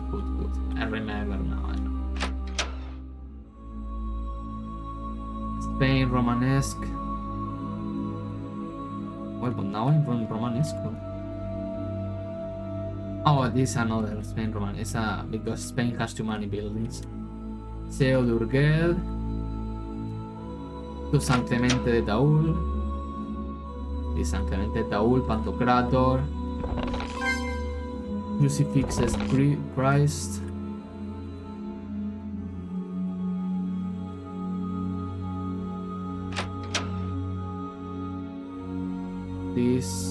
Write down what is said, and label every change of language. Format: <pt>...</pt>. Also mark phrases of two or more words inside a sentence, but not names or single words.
<en>I remember now. Spain Romanesque. Well, but now I'm from Romanesque. Oh, this is another Spain Romanesque. Because Spain has too many buildings. Seu d'Urgell. To San Clemente de Taúl. This San Clemente de Taúl, Pantocrator. Crucifixes Christ. This.</en>